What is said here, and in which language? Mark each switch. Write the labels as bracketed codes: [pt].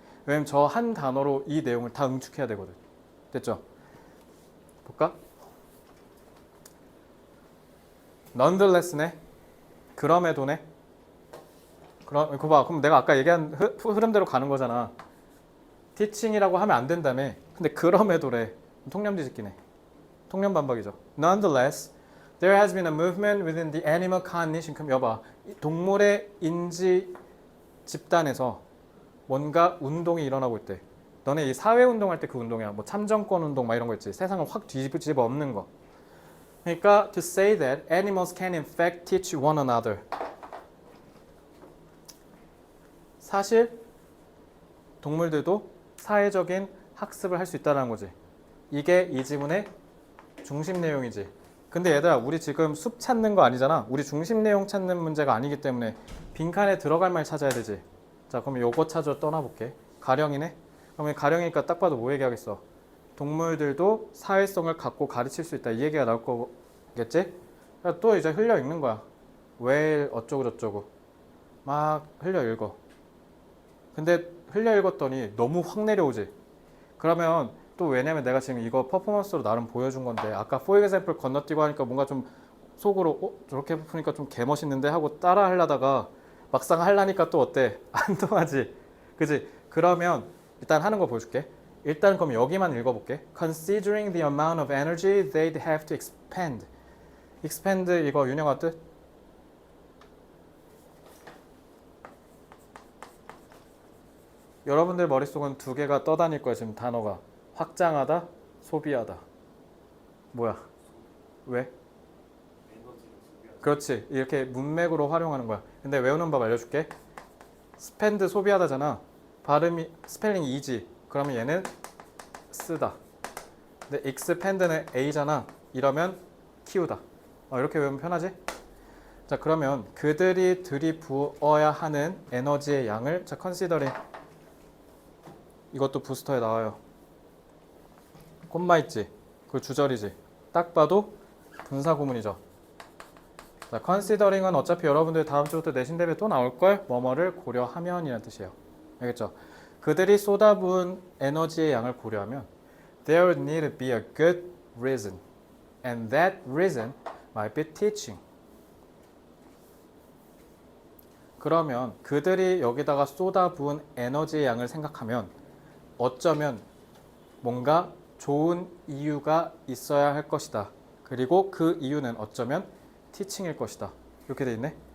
[ko] 왜냐면 저 한 단어로 이 내용을 다 응축해야 되거든. 됐죠? 볼까? nonetheless네. 그럼에도네. 그거 봐. 그럼 내가 아까 얘기한 흐름대로 가는 거잖아. teaching이라고 하면 안 된다며. 근데 그럼에도래. 통념 뒤집기네. 통념 반박이죠. [en] Nonetheless, there has been a movement within the animal cognition. [ko] 그럼 여봐. 동물의 인지 집단에서 뭔가 운동이 일어나고 있대. 너네 이 사회 운동할 때 그 운동이야. 뭐 참정권 운동 막 이런 거 있지. 세상을 확 뒤집어 엎는 거. 그러니까 [en] to say that animals can in fact teach one another. [ko] 사실 동물들도 사회적인 학습을 할 수 있다는 거지. 이게 이 지문의 중심 내용이지. 근데 얘들아, 우리 지금 숲 찾는 거 아니잖아. 우리 중심 내용 찾는 문제가 아니기 때문에 빈칸에 들어갈 말 찾아야 되지. 자, 그럼 요거 찾아 떠나볼게. 가령이네. 그러면 가령이니까 딱 봐도 뭐 얘기하겠어? 동물들도 사회성을 갖고 가르칠 수 있다. 이 얘기가 나올 거겠지? 또 이제 흘려 읽는 거야. 왜 어쩌고 저쩌고 막 흘려 읽어. 근데 흘려 읽었더니 너무 확 내려오지. 그러면 또 왜냐면 내가 지금 이거 퍼포먼스로 나름 보여준 건데 아까 [en] for example [ko] 건너뛰고 하니까 뭔가 좀 속으로 저렇게 푸니까 좀 개멋있는데 하고 따라 하려다가 막상 하려니까 또 어때? 안 통하지. 그지? 그러면 일단 하는 거 보여줄게. 일단 그럼 여기만 읽어볼게. [en] Considering the amount of energy they'd have to expend. [ko] expend 이거 윤영아 뜻? 여러분들 머릿속은 두 개가 떠다닐 거야 지금 단어가. 확장하다, 소비하다. 뭐야? 왜? 에너지를 소비하는. 그렇지. 이렇게 문맥으로 활용하는 거야. 근데 외우는 법 알려줄게. spend 소비하다잖아. 발음이 스펠링 이지. 그러면 얘는 쓰다. 근데 expand는 a잖아. 이러면 키우다. 이렇게 외우면 편하지? 자, 그러면 그들이 들이부어야 하는 에너지의 양을 자 considering. 이것도 부스터에 나와요. 콤마 있지? 그 주절이지? 딱 봐도 분사구문이죠. 자, considering은 어차피 여러분들 다음 주부터 내신 대회 또 나올걸? 뭐뭐를 고려하면이라는 뜻이에요. 알겠죠? 그들이 쏟아부은 에너지의 양을 고려하면 [en] there need to be a good reason and that reason might be teaching. [ko] 그러면 그들이 여기다가 쏟아부은 에너지의 양을 생각하면 어쩌면 뭔가 좋은 이유가 있어야 할 것이다. 그리고 그 이유는 어쩌면 티칭일 것이다. 이렇게 돼 있네.